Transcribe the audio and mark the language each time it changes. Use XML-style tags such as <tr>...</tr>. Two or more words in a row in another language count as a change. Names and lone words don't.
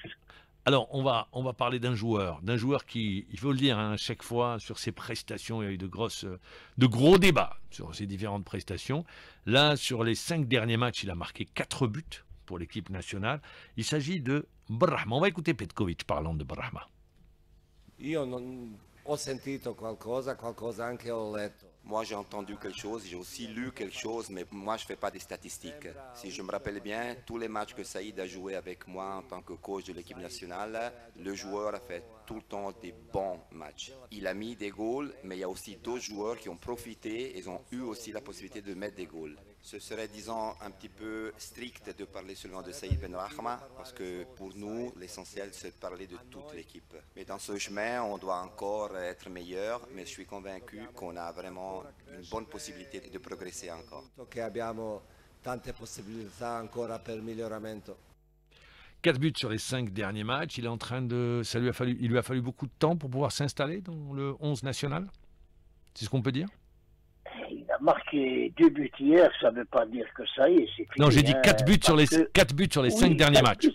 <fr>Alors, on va parler d'un joueur qui, il faut le dire, à chaque fois, sur ses prestations, il y a eu de gros débats sur ses différentes prestations. Là, sur les 5 derniers matchs, il a marqué 4 buts pour l'équipe nationale. Il s'agit de Brahma. On va écouter Petkovic parlant de Brahma.</fr> <it>Ho sentito qualcosa anche ho letto.</it> <fr>Moi, j'ai entendu quelque chose, j'ai aussi lu quelque chose, mais moi, je ne fais pas des statistiques. Si je me rappelle bien, tous les matchs que Saïd a joué avec moi en tant que coach de l'équipe nationale, le joueur a fait tout le temps des bons matchs. Il a mis des goals, mais il y a aussi d'autres joueurs qui ont profité et ont eu aussi la possibilité de mettre des goals. Ce serait, disons, un petit peu strict de parler seulement de Saïd Benrahma, parce que pour nous, l'essentiel, c'est de parler de toute l'équipe. Mais dans ce chemin, on doit encore être meilleur, mais je suis convaincu qu'on a vraiment une bonne possibilité de progresser encore.</fr> <it>Che abbiamo tante possibilità ancora per miglioramento.</it> <fr>4 buts sur les 5 derniers matchs. Il est en train de, il lui a fallu beaucoup de temps pour pouvoir s'installer dans le 11 national. C'est ce qu'on peut dire? Il a marqué 2 buts hier, ça ne veut pas dire que ça y est, c'est fini. Non, j'ai dit 4 buts sur les 5 derniers matchs.</fr>